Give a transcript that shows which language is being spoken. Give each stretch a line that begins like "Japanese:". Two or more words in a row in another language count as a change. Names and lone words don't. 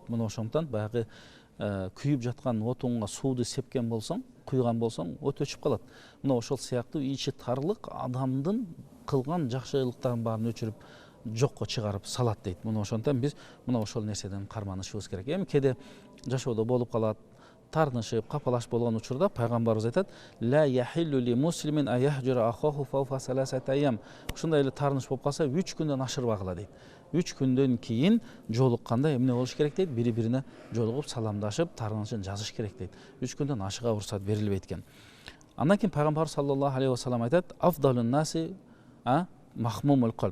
Kyrgyz: Мына ошондон баягы күйүп жаткан отунга сууду сепкен болсоң, куйган болсоң, от өчүп калат. Мына ошол сыяктуу ичи тарлык адамдын кылган жакшылыктарын баарын өчүрүп жокко чыгарып салат дейт. Мына ошондон биз мына ошол нерседен карманышыбыз керек. Эми кээде жашоодо болуп калат, тарнышып, капалаш болгон учурда пайгамбарыбыз айтат:
Arabic: "لا يحل لمسلم أن يهجر أخاه فوق ثلاثة أيام."
Kyrgyz: Ушундай эле тарныш болуп калса, 3 күндөн ашырбагыла дейт. 3 күндөн кийин жолукканда эмне болуш керек дейт? Бири-бирине жолугуп саламдашып, тарынышын жазыш керек дейт. 3 күндөн ашыга уруксат берилбейт экен. Андан кийин пайгамбар
Arabic: صلى الله عليه وسلم
Kyrgyz: айтат:
Arabic: "أفضل الناس مخموم القلب."